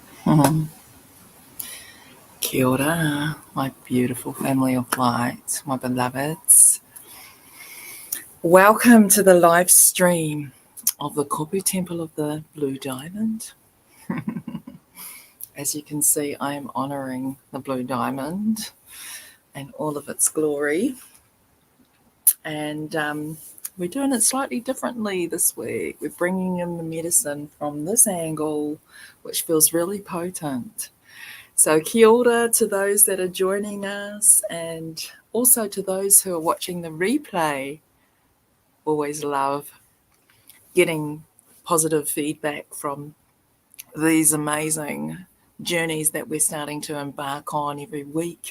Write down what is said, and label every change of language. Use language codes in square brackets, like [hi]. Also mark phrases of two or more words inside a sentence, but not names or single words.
[mi] Kia ora, [en] my beautiful family of light, my beloveds. Welcome to the live stream of the Kopu Temple of the Blue Diamond. As you can see, I am honouring the Blue Diamond and all of its glory. And we're doing it slightly differently this week. We're bringing in the medicine from this angle, which feels really potent. So [mi] kia ora [en] to those that are joining us, and also to those who are watching the replay. Always love getting positive feedback from these amazing journeys that we're starting to embark on every week.